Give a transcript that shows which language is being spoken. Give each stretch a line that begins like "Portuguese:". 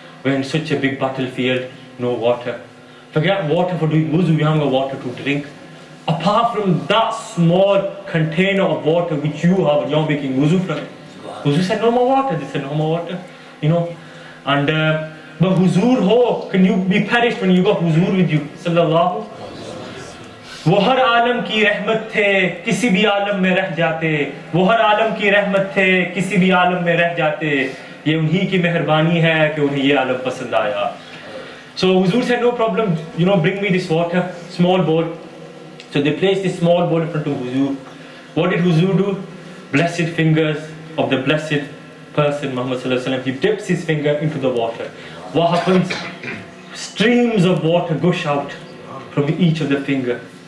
English: We're in such a big battlefield, no water. Forget water for doing wuzu, we haven't got water to drink. Apart from that small container of water which you have and you're making wuzu from it. Huzur said no more water, they said no more water. And but Huzur ho, can you be perished when you got Huzur with you? Sallallahu.
Hindi: वो हर आलम की रहमत थे किसी भी आलम में रह जाते वो हर आलम की रहमत थे किसी भी आलम में रह जाते ये उन्हीं की मेहरबानी है कि उन्हें ये आलम पसंद आया.
English: So Huzur said no problem, bring me this water, small bowl. So they placed this small bowl in front of Huzur. What did Huzur do? Blessed fingers of the blessed person Muhammad sallallahu alaihi wasallam. He dips his finger into the water. What happens? Streams of water gush out from each of the finger.